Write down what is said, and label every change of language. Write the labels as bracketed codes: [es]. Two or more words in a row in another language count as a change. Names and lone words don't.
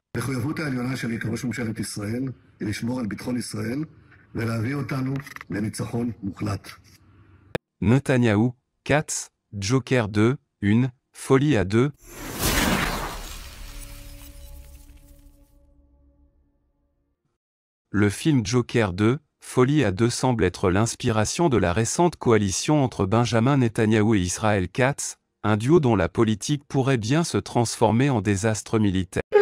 [he] המחויבות העליונה שלי כראש ממשלת ישראל היא לשמור על ביטחון ישראל ולהביא אותנו לניצחון מוחלט. [fr] Netanyahou, Katz, Joker 2, une, folie à deux. Le film Joker 2, Folie à deux semble être l'inspiration de la récente coalition entre Benjamin Netanyahou et Israël Katz, un duo dont la politique pourrait bien se transformer en désastre militaire.